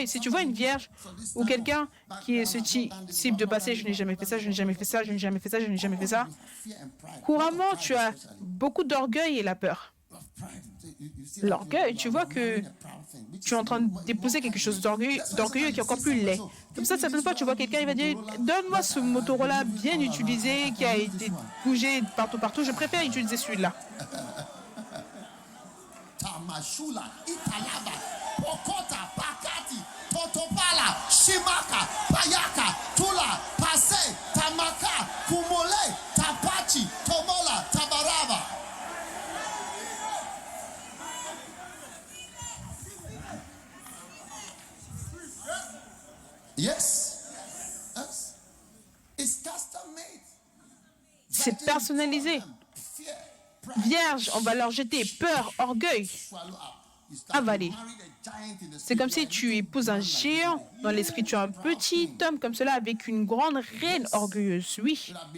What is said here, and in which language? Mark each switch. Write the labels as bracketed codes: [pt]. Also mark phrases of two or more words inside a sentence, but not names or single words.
[fr] Si tu vois une vierge ou quelqu'un qui est ce type de passé, je n'ai jamais fait ça, je n'ai jamais fait ça, je n'ai jamais fait ça, je n'ai jamais fait ça, couramment, tu as beaucoup d'orgueil et la peur. L'orgueil, tu vois que tu es en train d'épouser quelque chose d'orgueilleux qui est encore plus laid. Comme ça, certaines fois, tu vois quelqu'un, il va dire « Donne-moi ce Motorola bien utilisé, qui a été bougé partout. Je préfère utiliser celui-là. » Tamashula, Italaba, Pokota, Pakati, Totopala, Shimaka, Payaka, Tula, Pase, Tamaka, Kumole, Tapachi, Tomola, Tabaraba. [en] Yes. Yes. It's custom made. [fr] C'est personnalisé. Vierge, on va leur jeter peur, orgueil, avaler. C'est comme si tu épouses un géant dans l'esprit. Tu as un petit homme comme cela avec une grande reine orgueilleuse, oui.